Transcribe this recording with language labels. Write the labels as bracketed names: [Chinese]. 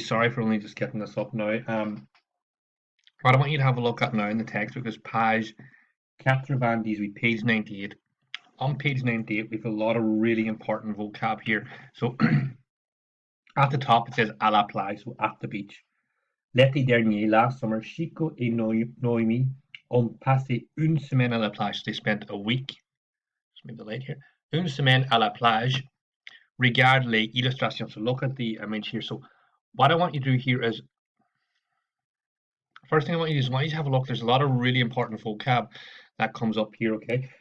[English] Sorry for only just getting this up now. What I want you to have a look at now in the textbook is page 98, page 98. On page 98, we have a lot of really important vocab here. So at the top, it says [French] à la plage, [English] so at the beach. [French] L'été dernier, [English] last summer, [French] Chico et Noemi ont passé une semaine à la plage. [English] They spent a week. Just make the light here. [French] Une semaine à la plage. Regarde les illustrations. [English] So look at the image here. So what I want you to do here is first thing I want you to do is I want you to have a look. There's a lot of really important vocab that comes up here, okay?